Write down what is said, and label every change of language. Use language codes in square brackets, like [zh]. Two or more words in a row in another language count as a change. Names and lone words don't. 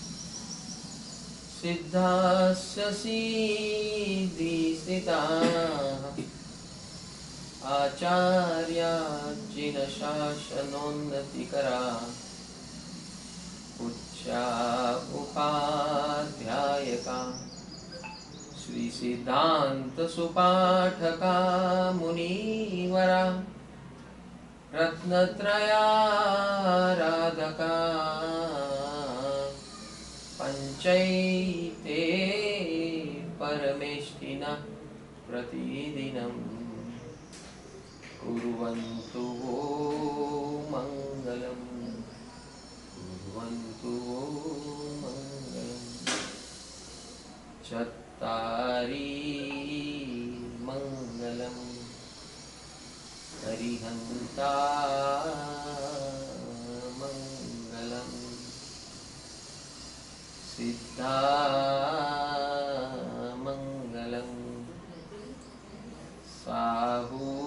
[sa] सिद्धास्य सिद्धि स्थिताः आचार्याजिन शासनोन्नतिकरा उच्चा उपाध्यायका श्री सिद्धांत सुपाठका मुनिवरा रत्नत्रयाराधका पंचैते परमेष्ठिना प्रतिदिनम कुर्वन्तु वो मङ्गलम्, कुर्वन्तु वो मङ्गलम्. [pra] चत्तारि मङ्गलम् हरिहन्ता मङ्गलम् सिद्धा मङ्गलम् साहू